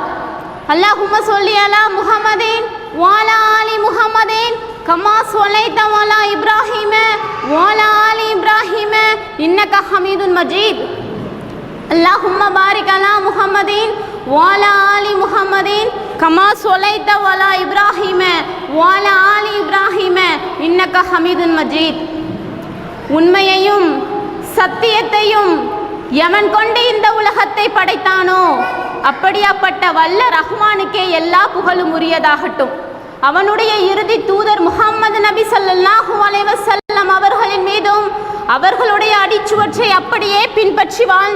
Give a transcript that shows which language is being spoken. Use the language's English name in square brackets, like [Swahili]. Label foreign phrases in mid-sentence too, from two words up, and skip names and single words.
[Arabic] اللهم صل على محمد وعلى آل محمد كما صليت على إبراهيم وعلى آل إبراهيم إنك حميد مجيد. اللهم بارك على محمد وعلى آل محمد كما صليت على إبراهيم وعلى آل إبراهيم إنك حميد مجيد. [Tamil] உண்மையையும் சத்தியத்தையும் எவன் கொண்டு இந்த உலகத்தை படைத்தானோ அப்படியாப்பட்ட வல்ல ரஹ்மானுக்கே எல்லா புகழும் உரியதாகட்டும். அவனுடைய இறுதி தூதர் முஹம்மது நபி ஸல்லல்லாஹு அலைஹி வஸல்லம் அவர்களின் மீதும் அவர்களுடைய அடிச்சுவற்றை அப்படியே பின்பற்றி வாழ்ந்த